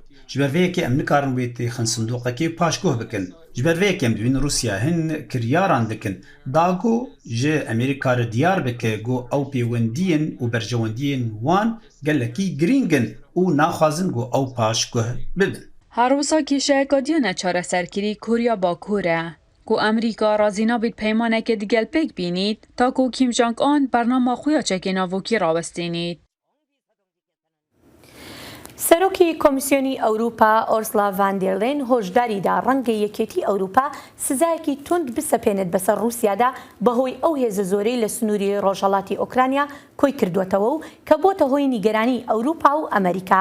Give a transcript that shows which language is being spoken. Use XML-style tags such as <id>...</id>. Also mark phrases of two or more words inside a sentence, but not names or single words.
<ku>ji ber vê yekê em nikarin wê têxin sindoqekê paşguh bikin. Ji ber vê yekê em dibînin Rûsya hin kiryaran dikin. Dago ji Amerîka re diyar bike got ew pêwendiyên û berjewendiyên wan gelekî girîng in û naxwazin got ew paşguh bibin. هەروەسا کێشەیەکە دیانە چارەسەرکردی کوریا باکوورە کو ئەمریکا رازی نابێت پەیمانێکی دیگەل پێک بینیت تاکو کیم جانگ ئان بەرنامە خویا چەکی ناوۆکی ڕاوەستێنیت.</ku> <ckb>سەرۆکی کۆمیسیۆنی ئەوروپا ئۆرسلا ڤاندێرلێن هۆشداریدا ڕەنگە یەکێتی ئەوروپا سزایەکی تند بسەپێنێت بەسەر رووسیادا بەهۆی ئەو هێزە زۆرەی لە سنووری ڕۆژهەڵاتی ئۆکرانیا کۆی کردوێتەوە و کە بۆتە هۆی نیگەرانی ئەوروپا و ئەمریکا.</ckb>